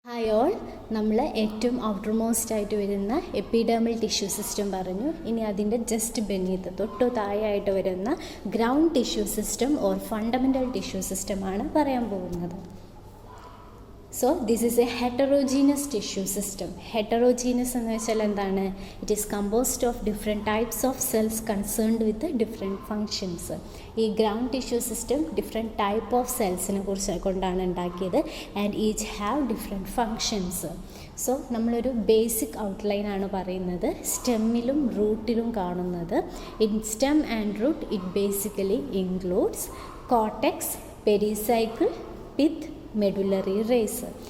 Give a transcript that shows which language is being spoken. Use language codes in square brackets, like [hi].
[ml] Hi all, നമ്മൾ ഏറ്റവും outermost ആയിട്ട് വരുന്ന എപ്പിഡെർമൽ ടിഷ്യൂ സിസ്റ്റം പറഞ്ഞു. ഇനി അതിൻ്റെ ജസ്റ്റ് ബെനീത്ത് തൊട്ടു താഴെയായിട്ട് വരുന്ന ground tissue system or fundamental tissue സിസ്റ്റമാണ് പറയാൻ പോകുന്നത്. [en] So this is a heterogeneous tissue system. [ml] Heterogeneous എന്ന് വെച്ചാൽ എന്താണ്? [en] It is composed of different types of cells concerned with different functions. [ml] ഈ ground tissue system different type of സെൽസിനെ കുറിച്ച് കൊണ്ടാണ് ഉണ്ടാക്കിയത് [en] And each have different functions. [ml] So നമ്മളൊരു basic outline ആണ് പറയുന്നത്. സ്റ്റെമ്മിലും റൂട്ടിലും കാണുന്നത്. [en] In stem and root it basically includes cortex, pericycle, pith, medullary rays.